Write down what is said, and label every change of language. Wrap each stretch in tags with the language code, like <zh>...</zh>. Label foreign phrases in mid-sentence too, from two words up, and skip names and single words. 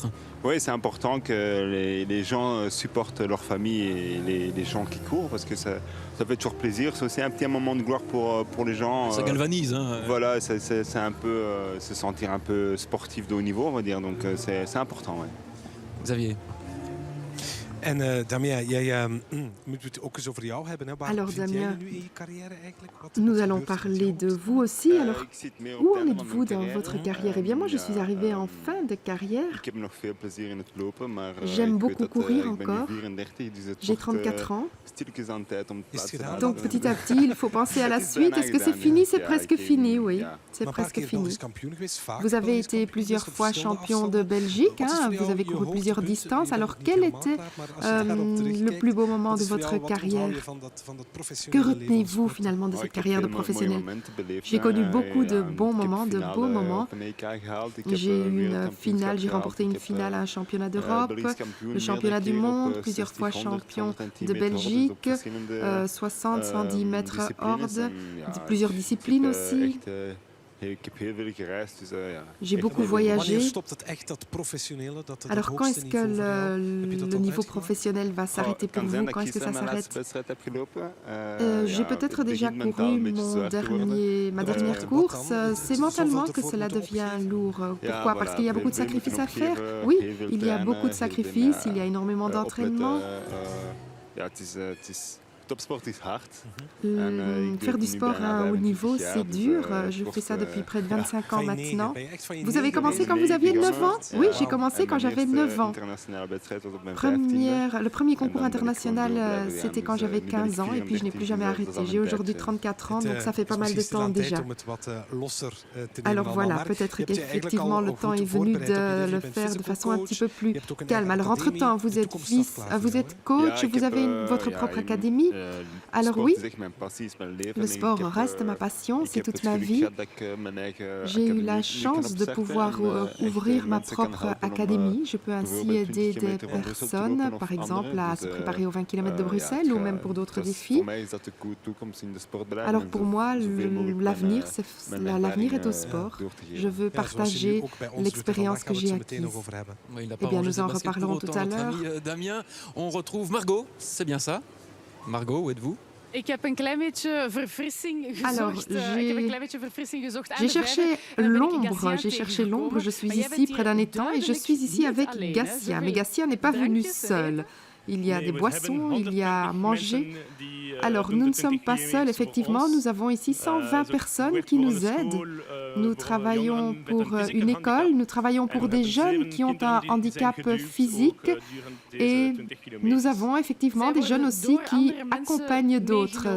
<fr>Oui, c'est important que les gens supportent leur famille et les gens qui courent parce que ça fait toujours plaisir. C'est aussi un petit moment de gloire pour les gens. Ça galvanise. Hein. Voilà, c'est un peu se sentir un peu sportif de haut niveau, on va dire. Donc c'est important. Ouais. Xavier.</fr> <nl>En Damien, jij moet het ook eens over jou hebben. Hè? Waar</nl> <fr>Alors,</fr> <nl>vind jij je Damien, nu in je carrière eigenlijk? Wat</nl> <fr>Nous allons</fr> <nl>gebeurt er</nl> <fr>parler</fr> <nl>met jou?</nl> <fr>de vous aussi. Alors,</fr> <nl>Ik zit meer op</nl> <fr>où</fr> <nl>het</nl> <fr>en</fr> <nl>einde van</nl> <fr>êtes-vous</fr> <nl>mijn</nl> <fr>dans votre</fr> <nl>carrière.</nl> <fr>carrière? Eh bien, moi, je suis</fr> <nl>Ja,</nl> <fr>arrivée en fin de carrière.</fr> <nl>Ik heb nog veel plezier in het lopen, maar</nl> <fr>J'aime</fr> <nl>ik weet</nl> <fr>beaucoup</fr> <nl>dat,</nl> <fr>courir</fr> <nl>ik ben nu</nl> <fr>encore.</fr> <nl>34, dus het</nl> <fr>J'ai</fr> <nl>wordt</nl> <fr>34 ans.</fr> <nl>stilletjes aan tijd om het Is het plaats te gedaan? laten.</nl> <fr>Donc, petit à petit, il faut penser à la</fr> <nl>Het is</nl> <fr>suite.</fr> <nl>bijna</nl> <fr>Est-ce que c'est</fr> <nl>gedaan,</nl> <fr>fini?</fr> <nl>ja.</nl> <fr>C'est</fr> <nl>Ja,</nl> <fr>presque</fr> <nl>ik-</nl> <fr>fini, oui.</fr> <nl>ja.</nl> <fr>C'est</fr> <nl>Maar een paar</nl> <fr>presque</fr> <nl>keer</nl> <fr>fini.</fr> <nl>Belgisch kampioen geweest, vaak</nl> <fr>Vous avez</fr> <nl>Belgisch</nl> <fr>été</fr> <nl>kampioen</nl> <fr>plusieurs</fr> <nl>geweest op</nl> <fr>fois</fr> <nl>verschillende</nl> <fr>champion de</fr> <nl>afstanden.</nl> <fr>Belgique.</fr> <nl>Wat is</nl> <fr>Hein?</fr> <nl>voor</nl> <fr>Vous</fr> <nl>jou</nl> <fr>avez</fr> <nl>je</nl> <fr>couru plusieurs</fr> <nl>hoogtepunt?</nl> <fr>distances.</fr> <nl>Je bent</nl> <fr>Alors,</fr> <nl>nog niet</nl> <fr>quel</fr> <nl>helemaal</nl> <fr>était</fr> <nl>klaar, maar als je daarop</nl> <fr>le</fr> <nl>terugkijkt,</nl> <fr>plus beau moment</fr> <nl>wat</nl> <fr>de</fr> <nl>is voor</nl> <fr>votre</fr> <nl>jou, wat onthoud je</nl> <fr>carrière?</fr> <nl>van dat</nl> <fr>Que</fr> <nl>professionele leven van</nl> <fr>retenez-vous</fr> <nl>sport?</nl> <fr>finalement de</fr> <nl>Oh,</nl> <fr>cette</fr> <nl>ik heb</nl> <fr>carrière de</fr> <nl>veel mooie</nl> <fr>professionnel?</fr> <nl>momenten beleefd,</nl> <fr>J'ai connu</fr> <nl>hè.</nl> <fr>beaucoup de</fr> <nl>Ja,</nl> <fr>bons</fr> <nl>ik heb</nl> <fr>moments, de</fr> <nl>finale</nl> <fr>beaux moments.</fr> <nl>op een EK gehaald. Ik heb,</nl> <fr>J'ai eu une</fr> <nl>wereldkampioenschap</nl> <fr>finale, j'ai</fr> <nl>gehaald.</nl> <fr>remporté</fr> <nl>Ik</nl> <fr>une</fr> <nl>heb,</nl> <fr>finale à un championnat</fr> <nl>Belgisch</nl> <fr>d'Europe,</fr> <nl>kampioen</nl> <fr>le championnat du</fr> <nl>meerdere keer op,</nl> <fr>monde, plusieurs</fr> <nl>60,</nl> <fr>fois</fr> <nl>100,</nl> <fr>champion</fr> <nl>110</nl> <fr>de</fr> <nl>meter horde, dus op</nl> <fr>Belgique,</fr> <nl>verschillende</nl> <fr>60, 110 mètres</fr> <nl>disciplines.</nl> <fr>horde,</fr> <nl>En, ja,</nl> <fr>plusieurs</fr> <nl>ik</nl> <fr>disciplines</fr> <nl>heb,</nl> <fr>aussi.</fr> <nl>echt, ik heb heel veel gereisd, dus ja.</nl> <fr>J'ai</fr> <nl>echt</nl> <fr>beaucoup</fr> <nl>heel veel.</nl> <fr>voyagé.</fr> <nl>Wanneer stopt het echt, dat professionele, dat het</nl> <fr>Alors, quand</fr> <nl>hoogste</nl> <fr>est-ce que</fr> <nl>niveau voor jou? Heb je</nl> <fr>le</fr> <nl>dat altijd</nl> <fr>niveau</fr> <nl>gedaan?</nl> <fr>professionnel va s'arrêter</fr> <nl>Het</nl> <fr>pour</fr> <nl>kan zijn</nl> <fr>vous?</fr> <nl>dat</nl> <fr>Quand</fr> <nl>ik</nl> <fr>est-ce que ça</fr> <nl>gisteren mijn</nl> <fr>s'arrête?</fr> <nl>laatste wedstrijd heb gelopen.</nl> <fr>J'ai peut-être déjà couru ma dernière course. C'est mentalement que cela devient lourd. Pourquoi? Parce qu'il y a beaucoup de sacrifices à faire. Oui, il y a beaucoup de sacrifices, il y a énormément d'entraînement.</fr> <nl>Ja, het is topsport is hard.</nl> <fr>Faire du sport à un haut niveau, c'est dur. Je fais ça depuis près de 25 ans</fr> <nl>Van je negen,</nl> <fr>maintenant.</fr> <nl>ben je echt van je</nl> <fr>Vous avez</fr> <nl>negen</nl> <fr>commencé</fr> <nl>bezig?</nl> <fr>quand vous aviez 9 ans? Oui, j'ai</fr> <nl>Ja,</nl> <fr>commencé</fr> <nl>en</nl> <fr>quand</fr> <nl>mijn</nl> <fr>j'avais</fr> <nl>eerste</nl> <fr>9 ans.</fr> <nl>internationale wedstrijd was op mijn 15e.</nl> <fr>Le premier</fr> <nl>En</nl> <fr>concours</fr> <nl>dan ben ik</nl> <fr>international,</fr> <nl>gewoon door blijven</nl> <fr>c'était</fr> <nl>gaan.</nl> <fr>quand</fr> <nl>Dus,</nl> <fr>j'avais</fr> <nl>nu ben ik</nl> <fr>15 ans et puis je n'ai plus</fr> <nl>34,</nl> <fr>jamais</fr> <nl>dus dat is</nl> <fr>arrêté.</fr> <nl>al</nl> <fr>J'ai</fr> <nl>een</nl> <fr>aujourd'hui</fr> <nl>tijd,</nl> <fr>34 ans,</fr> <nl>Het,</nl> <fr>donc ça fait pas</fr> <nl>is</nl> <fr>mal de</fr> <nl>misschien</nl> <fr>temps</fr> <nl>stilaan tijd</nl> <fr>déjà.</fr> <nl>om het wat losser te nemen</nl> <fr>Alors</fr> <nl>allemaal,</nl> <fr>voilà,</fr> <nl>maar</nl> <fr>peut-être</fr> <nl>je hebt je eigenlijk</nl> <fr>qu'effectivement</fr> <nl>al</nl> <fr>le temps</fr> <nl>goed</nl> <fr>est venu</fr> <nl>voorbereid op je</nl> <fr>de</fr> <nl>leven.</nl> <fr>le</fr> <nl>Je bent</nl> <fr>faire de</fr> <nl>physical</nl> <fr>façon un</fr> <nl>coach,</nl> <fr>petit peu plus</fr> <nl>je hebt ook een</nl> <fr>calme.</fr> <nl>eigen</nl> <fr>Alors entre-temps,</fr> <nl>academie.</nl> <fr>vous</fr> <nl>De</nl> <fr>êtes</fr> <nl>toekomst staat</nl> <fr>fils,</fr> <nl>klaar voor</nl> <fr>vous</fr> <nl>jou,</nl> <fr>êtes</fr> <nl>hè?</nl> <fr>coach,</fr> <nl>ik</nl> <fr>vous</fr> <nl>heb,</nl> <fr>avez votre</fr> <nl>ja,</nl> <fr>propre</fr> <nl>ik-</nl> <fr>académie. Alors</fr> <nl>sport</nl> <fr>oui,</fr> <nl>is echt mijn passie, is mijn leven.</nl> <fr>le</fr> <nl>En ik</nl> <fr>sport</fr> <nl>heb,</nl> <fr>reste ma passion,</fr> <nl>ik</nl> <fr>c'est</fr> <nl>heb</nl> <fr>toute</fr> <nl>het</nl> <fr>ma</fr> <nl>geluk</nl> <fr>vie.</fr> <nl>gehad dat ik mijn eigen</nl> <fr>J'ai eu</fr> <nl>academie</nl> <fr>la</fr> <nl>nu</nl> <fr>chance</fr> <nl>kan</nl> <fr>de</fr> <nl>opstarten</nl> <fr>pouvoir</fr> <nl>en, echt,</nl> <fr>ouvrir ma</fr> <nl>mensen kan</nl> <fr>propre</fr> <nl>helpen om,</nl> <fr>académie. Je peux ainsi</fr> <nl>bijvoorbeeld 20</nl> <fr>aider des</fr> <nl>kilometer van Brussel te</nl> <fr>personnes,</fr> <nl>lopen of</nl> <fr>par exemple, à</fr> <nl>andere.</nl> <fr>se</fr> <nl>Dus,</nl> <fr>préparer aux 20 km de</fr> <nl>ja,</nl> <fr>Bruxelles</fr> <nl>het</nl> <fr>ou</fr> <nl>gaat-</nl> <fr>même pour d'autres</fr> <nl>dat is-</nl> <fr>défis.</fr> <nl>Voor mij is dat de toekomst in de sport blijven.</nl> <fr>Alors</fr> <nl>en</nl> <fr>pour</fr> <nl>zo-</nl> <fr>moi,</fr> <nl>zoveel mogelijk</nl> <fr>l'avenir,</fr> <nl>mijn</nl> <fr>l'avenir est au</fr> <nl>ervaring,</nl> <fr>sport.</fr> <nl>door te geven.</nl> <fr>Je veux</fr> <nl>Ja, zoals je nu</nl> <fr>partager</fr> <nl>ook bij ons doet, en</nl> <fr>l'expérience</fr> <nl>vandaag</nl> <fr>que</fr> <nl>gaan we</nl> <fr>j'ai</fr> <nl>het zo meteen nog</nl> <fr>acquise.</fr> <nl>over hebben.</nl> <fr>Ouais, il n'a Eh pas bien, rangé nous ses en baskets pour reparlerons tout autant, à notre ami Damien. On retrouve Margot, c'est bien ça? Margot, où êtes-vous?</fr> <nl>Ik heb een klein beetje verfrissing</nl> <fr>Alors,</fr> <nl>gezocht. Ik heb een klein beetje verfrissing gezocht aan</nl> <fr>J'ai</fr> <nl>de</nl> <fr>cherché</fr> <nl>vijver. En dan ben ik</nl> <fr>l'ombre,</fr> <nl>Gatien</nl> <fr>j'ai cherché</fr> <nl>tegengekomen.</nl> <fr>l'ombre, je suis</fr> <nl>Maar jij</nl> <fr>ici</fr> <nl>bent</nl> <fr>près d'un</fr> <nl>hier</nl> <fr>étang et je</fr> <nl>duidelijk</nl> <fr>suis ici</fr> <nl>niet</nl> <fr>avec</fr> <nl>alleen, hè.</nl> <fr>Gatien. Mais</fr> <nl>Zoveel</nl> <fr>Gatien n'est pas venu</fr> <nl>drankjes te</nl> <fr>seul.</fr> <nl>nemen.</nl> <fr>Il y a des boissons, il y a à manger. Alors, nous ne sommes pas seuls, effectivement, nous avons ici 120 personnes qui nous aident. Nous travaillons pour une école, nous travaillons pour des jeunes qui ont un handicap physique et nous avons effectivement des jeunes aussi qui accompagnent d'autres.</fr>